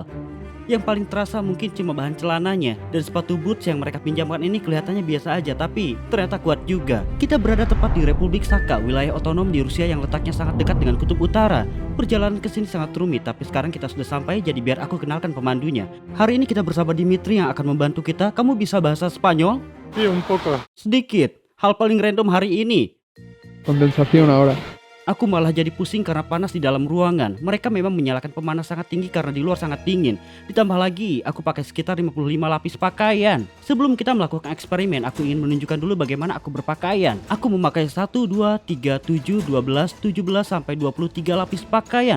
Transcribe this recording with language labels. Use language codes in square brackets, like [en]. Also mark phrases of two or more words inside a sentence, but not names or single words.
[id] Yang paling terasa mungkin cuma bahan celananya dan sepatu boots yang mereka pinjamkan ini kelihatannya biasa aja, tapi ternyata kuat juga. Kita berada tepat di Republik Sakha, wilayah otonom di Rusia yang letaknya sangat dekat dengan kutub utara. Perjalanan ke sini sangat rumit, tapi sekarang kita sudah sampai, jadi biar aku kenalkan pemandunya. Hari ini kita bersama Dimitri yang akan membantu kita. Kamu bisa bahasa Spanyol? [es] Sí, un poco. [id] Sedikit. Hal paling random hari ini. [es] Condensación ahora. [id] Aku malah jadi pusing karena panas di dalam ruangan. Mereka memang menyalakan pemanas sangat tinggi karena di luar sangat dingin. Ditambah lagi, aku pakai sekitar 55 lapis pakaian. Sebelum kita melakukan eksperimen, aku ingin menunjukkan dulu bagaimana aku berpakaian. Aku memakai 1, 2, 3, 7, 12, 17, sampai 23 lapis pakaian.